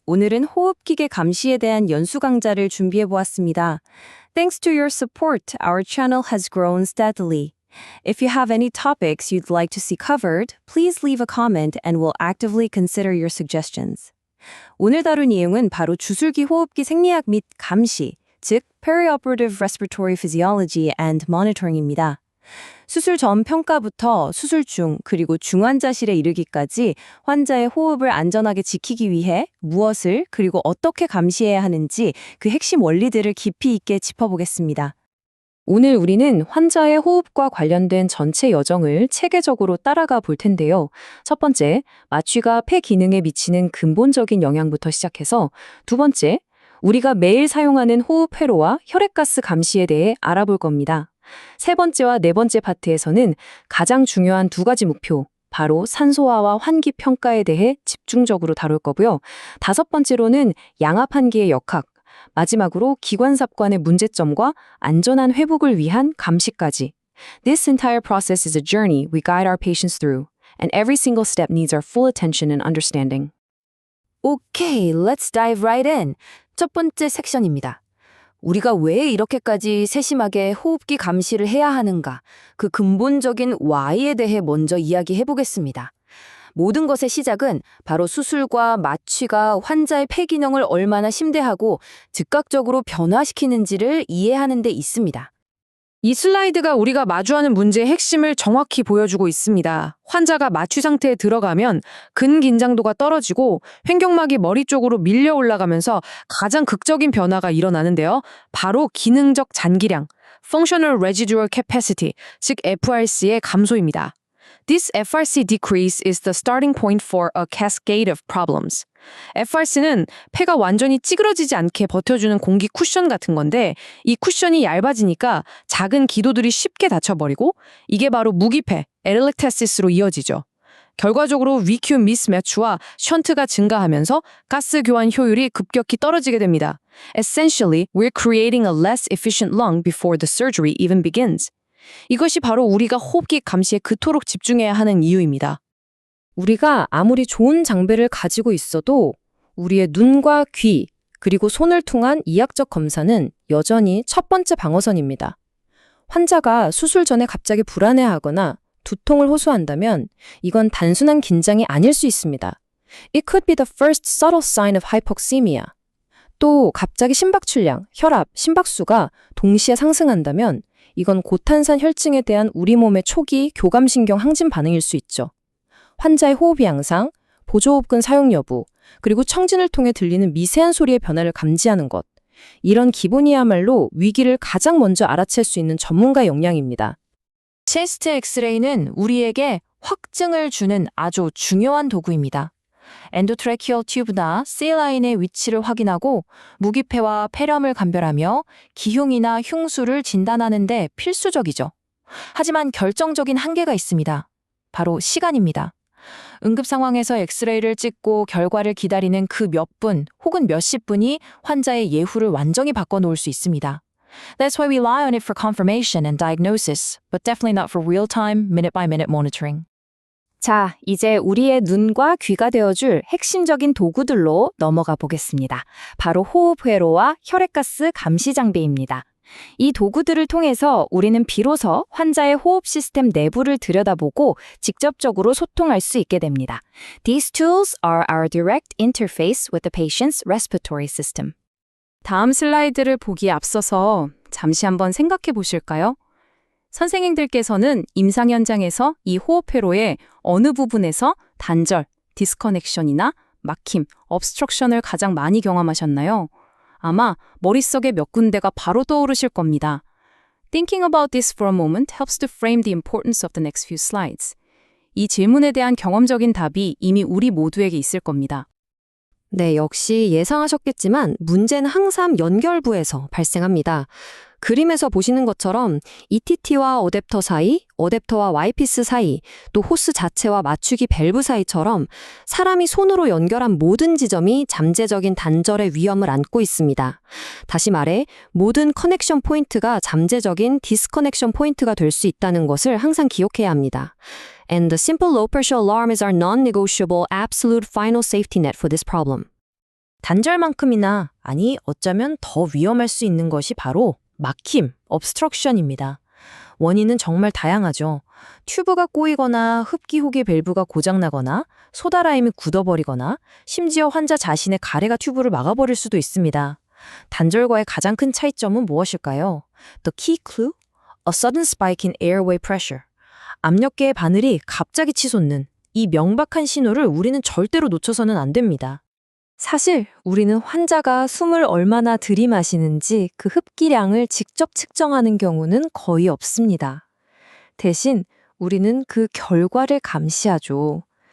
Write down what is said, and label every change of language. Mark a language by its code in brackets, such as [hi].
[ko] 오늘은 호흡기계 감시에 대한 연수 강좌를 준비해 보았습니다. [en] Thanks to your support, our channel has grown steadily. If you have any topics you'd like to see covered, please leave a comment and we'll actively consider your suggestions. [ko] 오늘 다룬 내용은 바로 주술기 호흡기 생리학 및 감시, 즉 [en] Perioperative Respiratory Physiology and Monitoring [ko] 입니다. 수술 전 평가부터 수술 중 그리고 중환자실에 이르기까지 환자의 호흡을 안전하게 지키기 위해 무엇을 그리고 어떻게 감시해야 하는지 그 핵심 원리들을 깊이 있게 짚어보겠습니다. 오늘 우리는 환자의 호흡과 관련된 전체 여정을 체계적으로 따라가 볼 텐데요. 첫 번째, 마취가 폐 기능에 미치는 근본적인 영향부터 시작해서 두 번째, 우리가 매일 사용하는 호흡 회로와 혈액가스 감시에 대해 알아볼 겁니다. 세 번째와 네 번째 파트에서는 가장 중요한 두 가지 목표, 바로 산소화와 환기 평가에 대해 집중적으로 다룰 거고요. 다섯 번째로는 양압 환기의 역학, 마지막으로 기관삽관의 문제점과 안전한 회복을 위한 감시까지. [en] This entire process is a journey we guide our patients through, and every single step needs our full attention and understanding. Okay, let's dive right in. [ko] 첫 번째 섹션입니다. 우리가 왜 이렇게까지 세심하게 호흡기 감시를 해야 하는가, 그 근본적인 why에 대해 먼저 이야기해 보겠습니다. 모든 것의 시작은 바로 수술과 마취가 환자의 폐 기능을 얼마나 심대하고 즉각적으로 변화시키는지를 이해하는 데 있습니다. 이 슬라이드가 우리가 마주하는 문제의 핵심을 정확히 보여주고 있습니다. 환자가 마취 상태에 들어가면 근긴장도가 떨어지고 횡격막이 머리 쪽으로 밀려 올라가면서 가장 극적인 변화가 일어나는데요. 바로 기능적 잔기량, Functional Residual Capacity, 즉 FRC의 감소입니다. [en] This FRC decrease is the starting point for a cascade of problems. [ko] FRC는 폐가 완전히 찌그러지지 않게 버텨주는 공기 쿠션 같은 건데 이 쿠션이 얇아지니까 작은 기도들이 쉽게 닫혀버리고 이게 바로 무기폐, 에릴렉테시스로 이어지죠. 결과적으로 VQ 미스매치와 션트가 증가하면서 가스 교환 효율이 급격히 떨어지게 됩니다. [en] Essentially, we're creating a less efficient lung before the surgery even begins. [ko] 이것이 바로 우리가 호흡기 감시에 그토록 집중해야 하는 이유입니다. 우리가 아무리 좋은 장비를 가지고 있어도 우리의 눈과 귀, 그리고 손을 통한 이학적 검사는 여전히 첫 번째 방어선입니다. 환자가 수술 전에 갑자기 불안해하거나 두통을 호소한다면 이건 단순한 긴장이 아닐 수 있습니다. [en] It could be the first subtle sign of hypoxemia. [ko] 또 갑자기 심박출량, 혈압, 심박수가 동시에 상승한다면 이건 고탄산 혈증에 대한 우리 몸의 초기 교감신경 항진 반응일 수 있죠. 환자의 호흡 양상, 보조호흡근 사용 여부, 그리고 청진을 통해 들리는 미세한 소리의 변화를 감지하는 것. 이런 기본이야말로 위기를 가장 먼저 알아챌 수 있는 전문가의 역량입니다. 체스트 엑스레이는 우리에게 확증을 주는 아주 중요한 도구입니다. 엔도트래키얼 튜브나 C라인의 위치를 확인하고 무기폐와 폐렴을 감별하며 기흉이나 흉수를 진단하는 데 필수적이죠. 하지만 결정적인 한계가 있습니다. 바로 시간입니다. 응급 상황에서 엑스레이를 찍고 결과를 기다리는 그 몇 분 혹은 몇십 분이 환자의 예후를 완전히 바꿔놓을 수 있습니다. [en] That's why we rely on it for confirmation and diagnosis, but definitely not for real-time, minute-by-minute monitoring. [ko] 자, 이제 우리의 눈과 귀가 되어줄 핵심적인 도구들로 넘어가 보겠습니다. 바로 호흡회로와 혈액가스 감시 장비입니다. 이 도구들을 통해서 우리는 비로소 환자의 호흡 시스템 내부를 들여다보고 직접적으로 소통할 수 있게 됩니다. [en] These tools are our direct interface with the patient's respiratory system. [ko] 다음 슬라이드를 보기에 앞서서 잠시 한번 생각해 보실까요? 선생님들께서는 임상 현장에서 이 호흡회로의 어느 부분에서 단절, 디스커넥션이나 막힘, obstruction을 가장 많이 경험하셨나요? 아마 머릿속에 몇 군데가 바로 떠오르실 겁니다. [en] Thinking about this for a moment helps to frame the importance of the next few slides. [ko] 이 질문에 대한 경험적인 답이 이미 우리 모두에게 있을 겁니다. 네, 역시 예상하셨겠지만 문제는 항상 연결부에서 발생합니다. 그림에서 보시는 것처럼 ETT와 어댑터 사이, 어댑터와 와이피스 사이, 또 호스 자체와 맞추기 밸브 사이처럼 사람이 손으로 연결한 모든 지점이 잠재적인 단절의 위험을 안고 있습니다. 다시 말해 모든 커넥션 포인트가 잠재적인 디스커넥션 포인트가 될 수 있다는 것을 항상 기억해야 합니다. [en] and the simple low pressure alarm is our non-negotiable absolute final safety net for this problem. [ko] 단절만큼이나, 아니 어쩌면 더 위험할 수 있는 것이 바로 막힘, obstruction입니다. 원인은 정말 다양하죠. 튜브가 꼬이거나 흡기 호기 밸브가 고장나거나 소다라임이 굳어버리거나 심지어 환자 자신의 가래가 튜브를 막아버릴 수도 있습니다. 단절과의 가장 큰 차이점은 무엇일까요? [en] The key clue? A sudden spike in airway pressure. [ko] 압력계의 바늘이 갑자기 치솟는 이 명백한 신호를 우리는 절대로 놓쳐서는 안 됩니다. 사실 우리는 환자가 숨을 얼마나 들이마시는지 그 흡기량을 직접 측정하는 경우는 거의 없습니다. 대신 우리는 그 결과를 감시하죠.